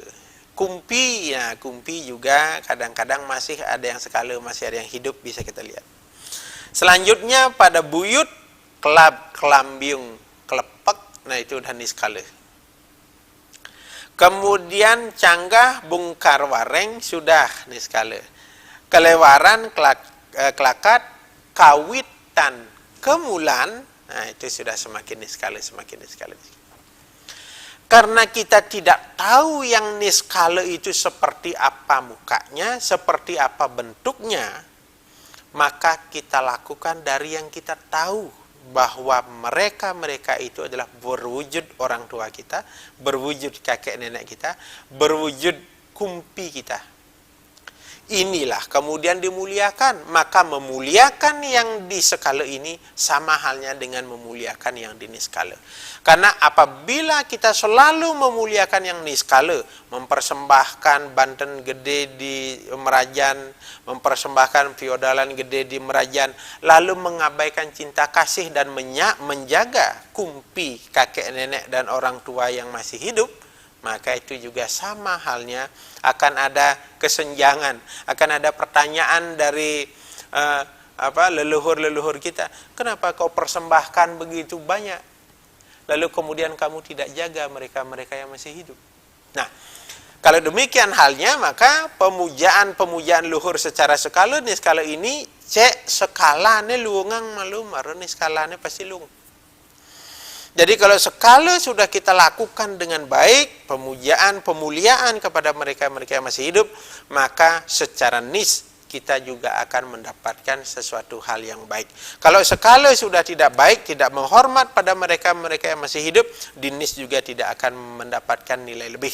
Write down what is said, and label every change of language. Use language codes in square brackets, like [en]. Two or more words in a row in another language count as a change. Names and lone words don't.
[id] Kumpi, ya kumpi juga kadang-kadang masih ada yang sekala, masih ada yang hidup, bisa kita lihat. Selanjutnya pada buyut, kelab, kelambiung, kelepek, nah itu udah niskala. Kemudian canggah, bungkar wareng, sudah niskala. Kelewaran, kelakat, kawitan, kemulan, nah itu sudah semakin niskala, semakin niskala. Karena kita tidak tahu yang niskala itu seperti apa mukanya, seperti apa bentuknya, maka kita lakukan dari yang kita tahu, bahwa mereka itu adalah berwujud orang tua kita, berwujud kakek nenek kita, berwujud kumpi kita. Inilah kemudian dimuliakan. Maka memuliakan yang di skala ini sama halnya dengan memuliakan yang di niskala. Karena apabila kita selalu memuliakan yang niskala, mempersembahkan [ban] banten gede [id] di Merajan, mempersembahkan [ban] feodalan gede [id] di Merajan, lalu mengabaikan cinta kasih dan menjaga kumpi kakek nenek dan orang tua yang masih hidup, maka itu juga sama halnya akan ada kesenjangan, akan ada pertanyaan dari leluhur-leluhur kita, kenapa kau persembahkan begitu banyak, lalu kemudian kamu tidak jaga mereka-mereka yang masih hidup. Nah, kalau demikian halnya, maka pemujaan luhur secara skala ini [ban] cek skalane luungang malu marane skalane pasti lung. [id] Jadi kalau skala sudah kita lakukan dengan baik, pemuliaan kepada mereka-mereka yang masih hidup, maka secara nis kita juga akan mendapatkan sesuatu hal yang baik. Kalau skala sudah tidak baik, tidak menghormat pada mereka-mereka yang masih hidup, di nis juga tidak akan mendapatkan nilai lebih.